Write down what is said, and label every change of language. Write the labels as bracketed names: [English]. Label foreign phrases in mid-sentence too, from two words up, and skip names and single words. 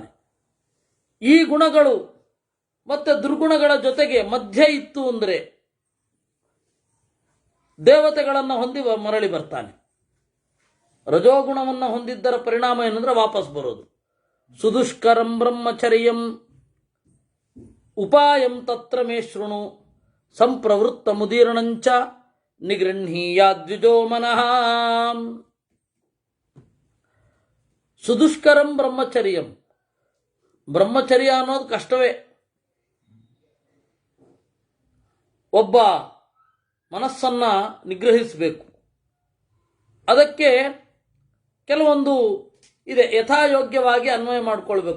[Kannada] ಈ ಗುಣಗಳು ಮತ್ತೆ ದುರ್ಗುಣಗಳ ಜೊತೆಗೆ ಮಧ್ಯೆ ಇತ್ತು ಅಂದರೆ ದೇವತೆಗಳನ್ನು ಹೊಂದಿ ಮರಳಿ ಬರ್ತಾನೆ. ರಜೋಗುಣವನ್ನು ಹೊಂದಿದ್ದರ ಪರಿಣಾಮ ಏನಂದ್ರೆ ವಾಪಸ್ ಬರೋದು. [Sanskrit] ಸುದುಷ್ಕರಂ ಬ್ರಹ್ಮಚರ್ಯಂ ಉಪಾಯಂ ತತ್ರ ಮೇ ಶೃಣು ಸಂಪ್ರವೃತ್ತ ಮುದೀರ್ಣಂಚ ನಿಗೃಹೀಯಾದ್ವಿಜೋ ಮನಃ. ಸುದುಷ್ಕರಂ ಬ್ರಹ್ಮಚರ್ಯಂ, [Kannada] ಬ್ರಹ್ಮಚರ್ಯ ಅನ್ನೋದು ಕಷ್ಟವೇ. ಒಬ್ಬ ಮನಸ್ಸನ್ನ ನಿಗ್ರಹಿಸಬೇಕು. ಅದಕ್ಕೆ ಕೆಲವೊಂದು ಇದೆ, ಯಥಾಯೋಗ್ಯವಾಗಿ ಅನ್ವಯ ಮಾಡಿಕೊಳ್ಬೇಕು.